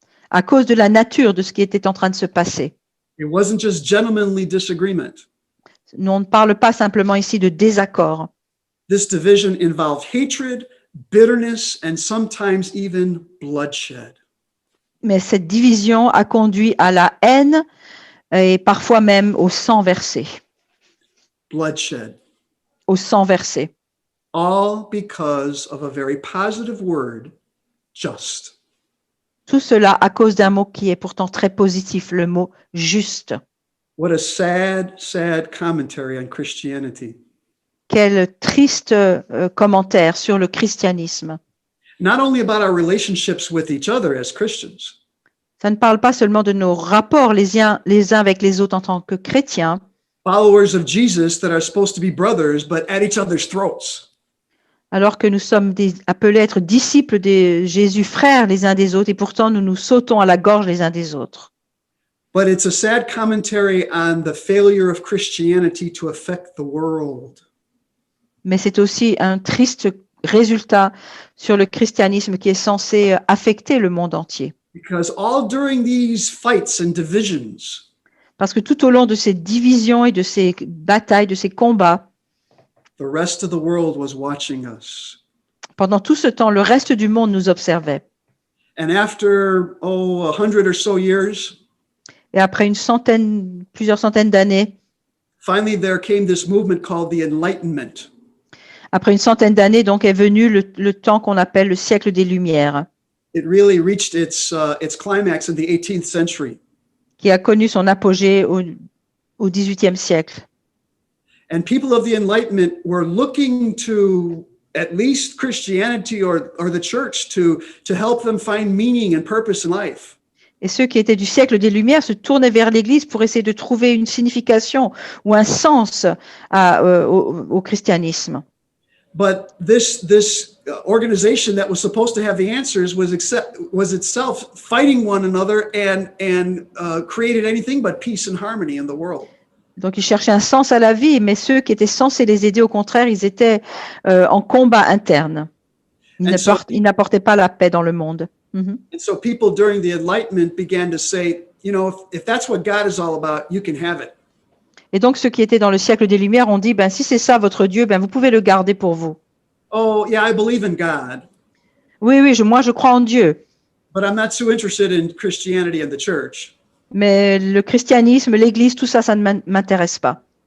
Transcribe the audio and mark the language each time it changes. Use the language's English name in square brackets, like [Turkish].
[French] À cause de la nature de ce qui était en train de se passer. [English] it wasn't just gentlemanly disagreement. [French] Nous, on ne parle pas simplement ici de désaccord. [English] This division involved hatred, bitterness, and sometimes even bloodshed. [French] Mais cette division a conduit à la haine et parfois même au sang versé. [English] Bloodshed. [French] Au sang versé. [English] All because of a very positive word, just. [French] Tout cela à cause d'un mot qui est pourtant très positif, le mot juste. [English] What a sad, sad commentary on Christianity. [French] Quel triste commentaire sur le christianisme. [English] Not only about our relationships with each other as Christians, [French] Ça ne parle pas seulement de nos rapports les uns avec les autres en tant que chrétiens, [English] followers of Jesus that are supposed to be brothers, but at each other's throats. [French] alors que nous sommes appelés à être disciples de Jésus, frères les uns des autres, et pourtant nous nous sautons à la gorge les uns des autres. [English] But it's a sad commentary on the failure of Christianity to affect the world. [French] Mais c'est aussi un triste résultat sur le christianisme qui est censé affecter le monde entier. [English] Because all during these fights and divisions, [French] Parce que tout au long de ces divisions et de ces batailles, de ces combats, [English] the rest of the world was watching us. [French] pendant tout ce temps, le reste du monde nous observait. [English] And after, 100 or so years, [French] Et après plusieurs centaines d'années, [English] finally there came this movement called the Enlightenment. [French] après une centaine d'années, donc est venu le temps qu'on appelle le siècle des Lumières, [English] It really reached its climax in the 18th century. [French] qui a connu son apogée au XVIIIe siècle. [English] And people of the Enlightenment were looking to at least Christianity or the church to help them find meaning and purpose in life. [French] Et ceux qui étaient du siècle des Lumières se tournaient vers l'Église pour essayer de trouver une signification ou un sens au christianisme. [English] But this organization that was supposed to have the answers was itself fighting one another and created anything but peace and harmony in the world. [French] Donc, ils cherchaient un sens à la vie, mais ceux qui étaient censés les aider, au contraire, ils étaient en combat interne. Ils n'apportaient pas la paix dans le monde. Mm-hmm. [English] And so people during the Enlightenment began to say, if that's what God is all about, you can have it. [French] Et donc, ceux qui étaient dans le siècle des Lumières ont dit, si c'est ça votre Dieu, vous pouvez le garder pour vous. [English] Oh, yeah, I believe in God. [French] Oui, moi, je crois en Dieu. [English] But I'm not so interested in Christianity and the church. [French] Mais le christianisme, l'Église, tout ça, ça ne m'intéresse pas.